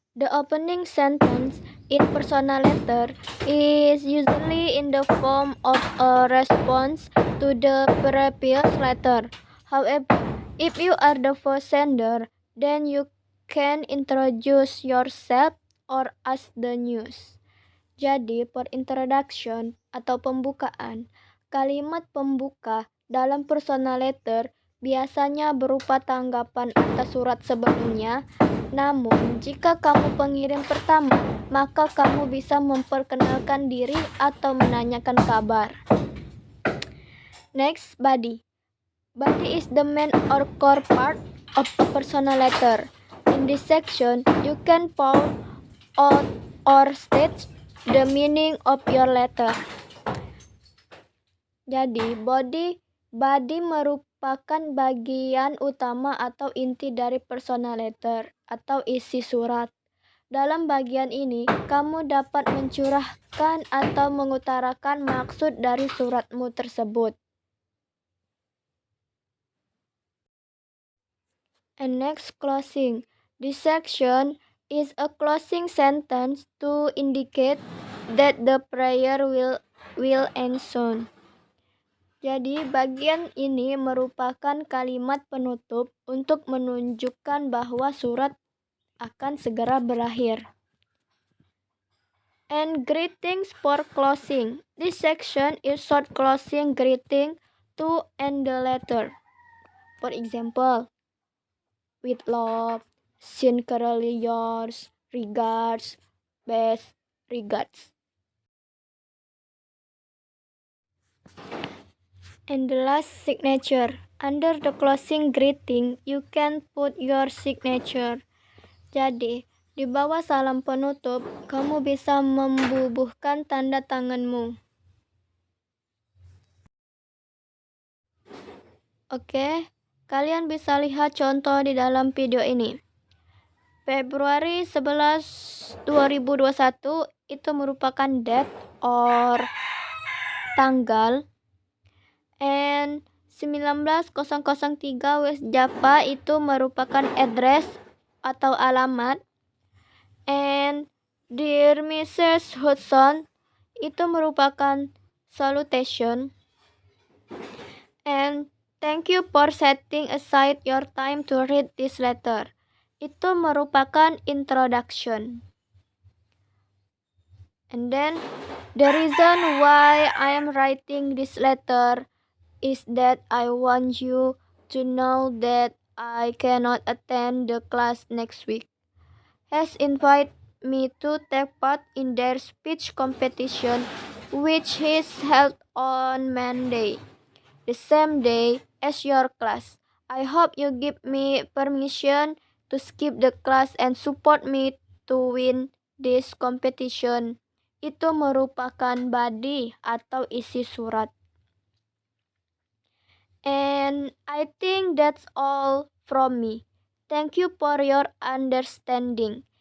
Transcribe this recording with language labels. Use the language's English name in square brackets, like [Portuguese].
[English] The opening sentence in personal letter is usually in the form of a response to the previous letter. However, if you are the first sender, then you can introduce yourself or ask the news. [Indonesian] Jadi, per introduction atau pembukaan, kalimat pembuka dalam personal letter biasanya berupa tanggapan atas surat sebelumnya. Namun, jika kamu pengirim pertama, maka kamu bisa memperkenalkan diri atau menanyakan kabar. [English] Next, body. Body is the main or core part of a personal letter. In this section, you can point out or state the meaning of your letter. [Indonesian] Jadi, body merupakan bagian utama atau inti dari personal letter atau isi surat. Dalam bagian ini, kamu dapat mencurahkan atau mengutarakan maksud dari suratmu tersebut. [English] And next, closing. This section is a closing sentence to indicate that the prayer will end soon. [Indonesian] Jadi, bagian ini merupakan kalimat penutup untuk menunjukkan bahwa surat akan segera berakhir. [English] And greetings for closing. This section is short closing greeting to end the letter. For example, with love, sincerely yours, regards, best regards. And the last, signature. Under the closing greeting, you can put your signature. [Indonesian] Jadi, di bawah salam penutup, kamu bisa membubuhkan tanda tanganmu. Oke, kalian bisa lihat contoh di dalam video ini. Februari 11, 2021 itu merupakan date or tanggal. And 19003 West Java itu merupakan address atau alamat. And Dear Mrs. Hudson itu merupakan salutation. [English] And thank you for setting aside your time to read this letter. [Indonesian] Itu merupakan introduction. [English] And then the reason why I am writing this letter is that I want you to know that I cannot attend the class next week. Has invited me to take part in their speech competition, which is held on Monday, the same day as your class. I hope you give me permission to skip the class and support me to win this competition. [Indonesian] Itu merupakan body atau isi surat. [English] And I think that's all from me. Thank you for your understanding.